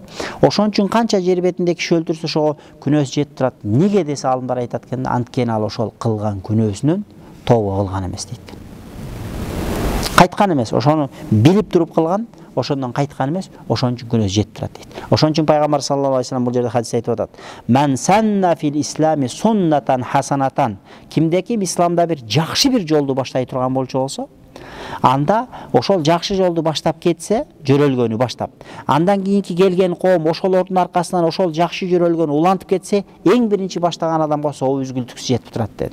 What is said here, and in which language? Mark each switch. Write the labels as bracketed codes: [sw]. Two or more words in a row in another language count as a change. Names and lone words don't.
[ky] Ошон үчүн канча жер бетинде киши өлтүрсө ошого күнөөсү жетип турат. Неге десе аалымдар айтат экен, анткени ал ошол кылган күнөөсүнөн тооба кылган эмес дейт. Кайткан эмес, ошону билип туруп кылган, ошондон кайткан эмес, ошон үчүн күнөөсү жетип турат дейт. Ошон үчүн Пайгамбар [ar] صلى الله عليه وسلم [ky] бул жерде хадис айтып атат. [ar] من سن في الإسلام سنة حسنة. [ky] Кимде ким исламда бир жакшы бир жолду баштай турган болчу болсо, анда ошол жакшы жолду баштап кетсе, жөрөлгөнү баштап. Андан кийинки келген коом ошолордун аркасынан ошол жакшы жөрөлгөнү улантып кетсе, эң биринчи баштаган адамга соо үзгүлтүксүз жетип турат деди.